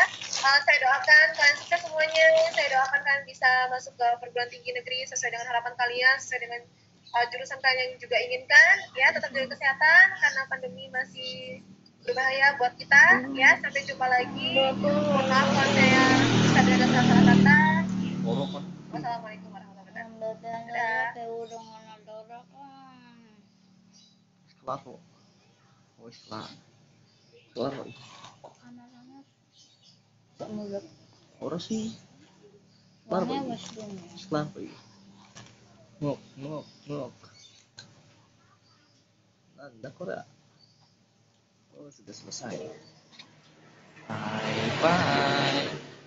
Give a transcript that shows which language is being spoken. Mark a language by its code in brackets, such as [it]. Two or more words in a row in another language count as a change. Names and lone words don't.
[id] Saya doakan kalian sukses semuanya. Saya doakan kalian bisa masuk ke perguruan tinggi negeri sesuai dengan harapan kalian, sesuai dengan jurusan kalian yang juga inginkan ya. Tetap jaga kesehatan karena pandemi masih berbahaya buat kita ya. Sampai jumpa lagi. Mohon maaf kalau saya bisa ada salah kata. Wassalamualaikum warahmatullahi wabarakatuh. [es] Claro. Oh, claro. Claro. Ahora sí. Claro. Claro. Ngok. [id] Nanda Korea. Oh, sudah selesai. Bye.